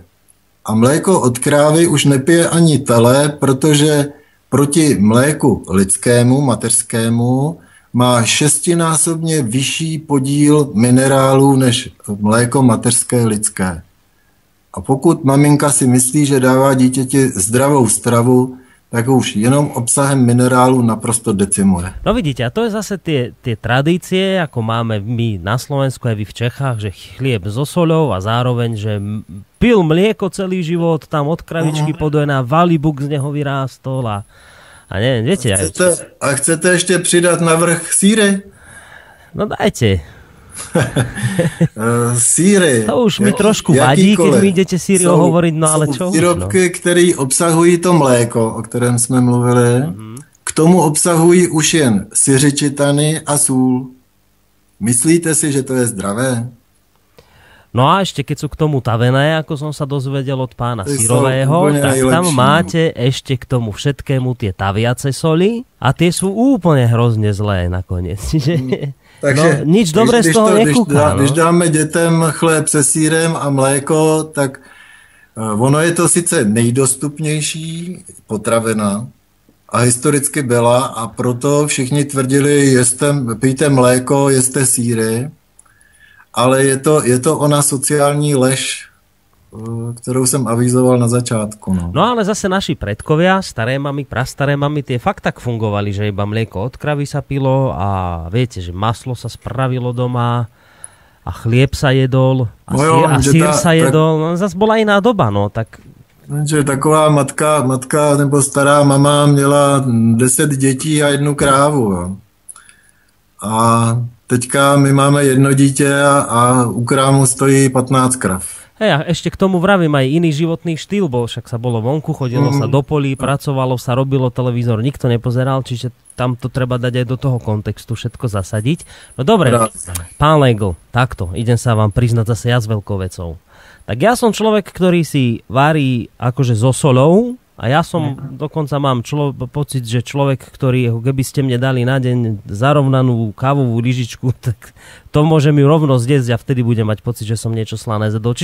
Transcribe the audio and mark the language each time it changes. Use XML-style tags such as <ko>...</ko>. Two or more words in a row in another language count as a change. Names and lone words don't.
<cs>A mléko od krávy už nepije ani tele, protože proti mléku lidskému, mateřskému, má 6násobně vyšší podíl minerálů než mléko mateřské lidské. A pokud maminka si myslí, že dává dítěti zdravou stravu, tak už jenom obsahem minerálu naprosto decimuje.</cs> <sk>No vidíte, a to je zase tie tradície, ako máme my na Slovensku aj vy v Čechách, že chlieb so soľou a zároveň, že pil mlieko celý život, tam od kravičky podojená, valibuk z neho vyrástol a neviem, viete. A chcete ešte pridať na vrch síry? No dajte. Síry. To už mi trošku vadí, keď mi idete síry hovoriť, no ale čo?</sk> <cs>Výrobky, které obsahují to mléko, o kterém jsme mluvili, k tomu obsahují už jen siřičitany a sůl. Myslíte si, že to je zdravé?</cs> <sk>No a ešte keď sú k tomu tavené, ako som sa dozvedel od pána Syrového, tak tam máte ešte k tomu všetkému tie taviace soli a tie sú úplne hrozne zlé nakoniec. Takže nič dobré z toho nekúka.</sk> <cs>Když dáme dětem chléb se sírem a mléko, tak ono je to sice nejdostupnější potravina a historicky byla a proto všichni tvrdili, pijte mléko, jeste síry, ale je to ona sociální lež,</cs> <sk>ktorú som avizoval na začiatku. No ale zase naši predkovia, staré mamy, prastaré mamy, tie fakt tak fungovali, že iba mlieko od kravy sa pilo a viete, že maslo sa spravilo doma a chlieb sa jedol a sír sa jedol. No zase bola iná doba, no tak...</sk> <cs>Že taková matka nebo stará mama měla 10 dětí a 1 krávu. Jo. A teďka my máme 1 dítě a u krámu stojí 15 krav.</cs> <sk>Hej, a ešte k tomu vravím aj iný životný štýl, bo však sa bolo vonku, chodilo sa do polí, pracovalo sa, robilo televízor, nikto nepozeral, čiže tam to treba dať aj do toho kontextu, všetko zasadiť. No dobre, pán Legl, takto, idem sa vám priznať zase ja s veľkou vecou. Tak ja som človek, ktorý si varí akože so solou a ja som dokonca mám pocit, že človek, ktorý, keby ste mne dali na deň zarovnanú kávovú lyžičku, tak to môžem ju rovno zjesť a vtedy budem mať pocit, že som niečo slané zjedol.</sk>